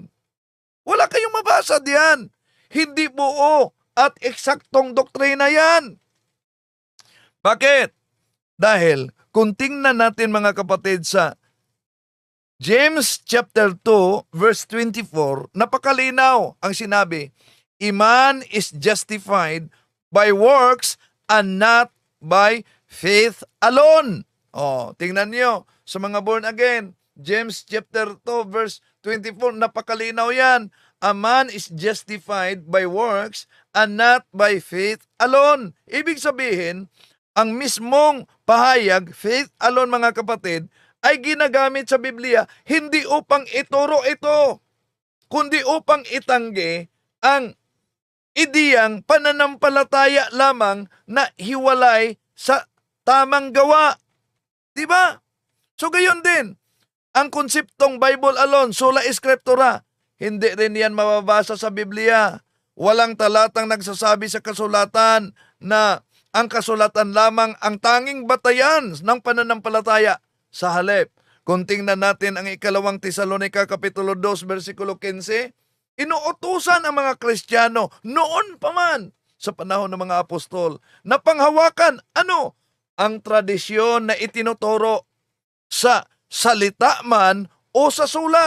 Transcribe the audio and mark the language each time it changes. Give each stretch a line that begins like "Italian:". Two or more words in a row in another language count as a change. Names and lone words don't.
Filipino: Wala kayong mabasa diyan. Hindi buo at eksaktong doktrina yan. Bakit? Dahil kung tingnan natin mga kapatid sa
English: James chapter 2 verse 24,
Filipino: napakalinaw ang sinabi,
English: "A man is justified by works and not by faith alone."
Filipino: Tingnan niyo sa mga
English: born again, James chapter 2 verse 24,
Filipino: napakalinaw yan.
English: A man is justified by works and not by faith alone.
Filipino: Ibig sabihin, ang mismong pahayag,
English: faith alone
Filipino: mga kapatid, ay ginagamit sa Biblia hindi upang ituro ito, kundi upang itanggi ang ideyang pananampalataya lamang na hiwalay sa tamang gawa. Diba? So gayon din, ang konseptong
English: Bible alone,
Latin: sola scriptura,
Filipino: hindi rin yan mababasa sa Biblia. Walang talatang nagsasabi sa kasulatan na ang kasulatan lamang ang tanging batayan ng pananampalataya. Sa halip, kung tingnan natin ang ikalawang Tesalonica Kapitulo 2, versikulo 15, inuutusan ang mga Kristiyano noon pa man sa panahon ng mga apostol na panghawakan ang tradisyon na itinuturo sa salita man o sa sulat.